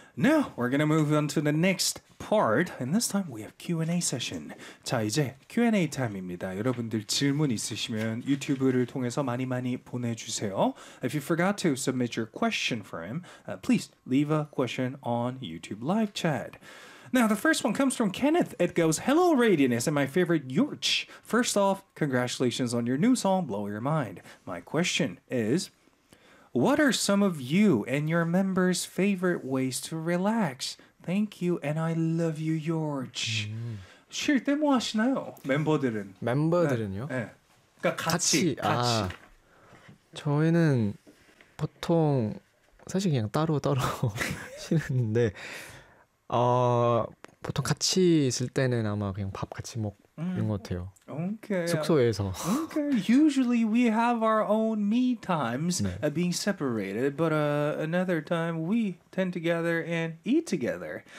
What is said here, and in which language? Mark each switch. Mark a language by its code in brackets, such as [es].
[en] Now, we're going to move on to the next part. And this time, we have Q&A session. [ko] 자, 이제 Q&A 타임입니다. 여러분들 질문 있으시면 유튜브를 통해서 많이 많이 보내주세요. [en] If you forgot to submit your question for him, please leave a question on YouTube live chat. Now, the first one comes from Kenneth. It goes, Hello, Radiance, and my favorite, Yorch. First off, congratulations on your new song, Blow Your Mind. My question is, What are some of you and your members' favorite ways to relax? Thank you, and I love you, Yorch. [ko] 쉴 때 뭐 하시나요, 멤버들은? 멤버들은요? 네. 그러니까 같이. 저희는 보통 사실 그냥 따로 쉬는데 보통 같이 있을 때는 아마 그냥 밥 같이 먹는 것 같아요. [en] Okay. [ko] 숙소에서. [en] Okay. Usually we have our own me times, yeah. Being separated, but another time we tend together and eat together.